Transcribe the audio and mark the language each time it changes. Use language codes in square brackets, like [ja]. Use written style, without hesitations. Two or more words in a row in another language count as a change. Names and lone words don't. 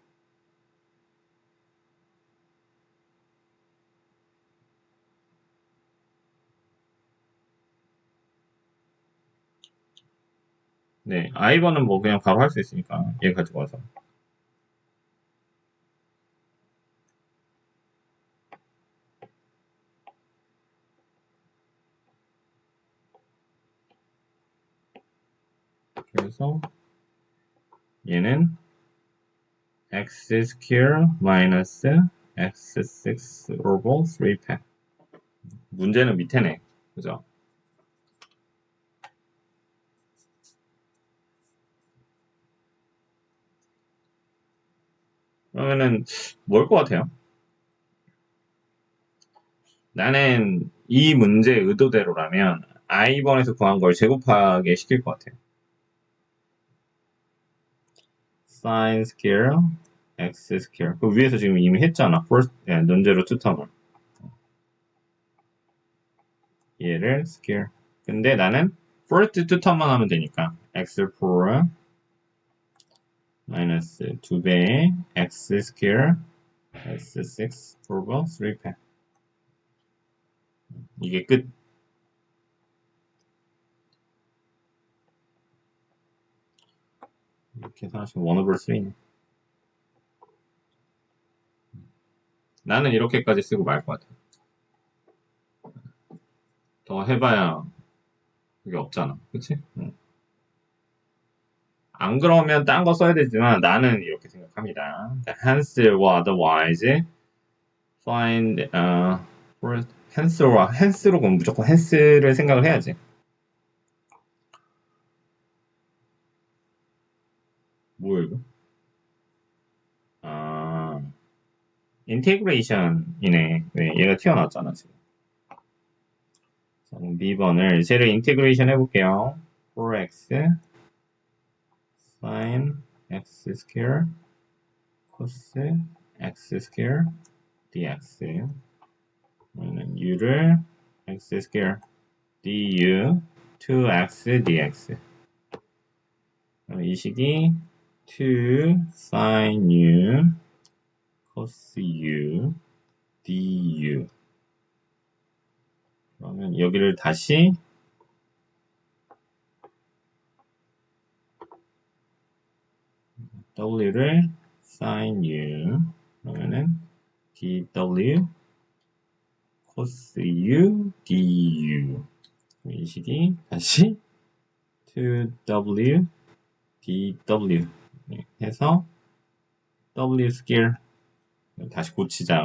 [ko] 네, 아이버는 뭐 그냥 바로 할 수 있으니까 얘 가지고 와서. 그래서 얘는 [en] x square minus x6 over 3팩. [ko] 문제는 밑에네. 그죠? 그러면은 뭘 것 같아요? 나는 이 문제 의도대로라면 i번에서 구한 걸 제곱하게 시킬 것 같아요. [en] sin square x square. [ko] 그 위에서 지금 이미 했잖아. [en] first nonzero two term을. [ko] 얘를 square. 근데 나는 [en] first two term만 [ko] 하면 되니까 x4 마이너스 2배의 [en] x square x6 over 3팩. [ko] 이게 끝. 이렇게 계산하시면 1 over 3네. 나는 이렇게까지 쓰고 말 것 같아. 더 해봐야 그게 없잖아. 그치? 응. 안 그러면 딴 거 써야 되지만 나는 이렇게 생각합니다. [en] hence or otherwise find first [ko] hence로 그럼 무조건 hence를 생각을 해야지. 뭐야 이거? 아 인테그레이션이네. 네, 얘가 튀어나왔잖아 지금. B번을 쟤를 인테그레이션 해볼게요. [en] 4x sin x square cos x square dx 그러면 u를 x square du 2x dx [ko] 이 식이 2 [en] sin u cos u du [ko] 그러면 여기를 다시 w를 sin u 그러면은 dw cos u du 이 식이 다시 2w dw 해서 w 스퀘어 다시 고치자.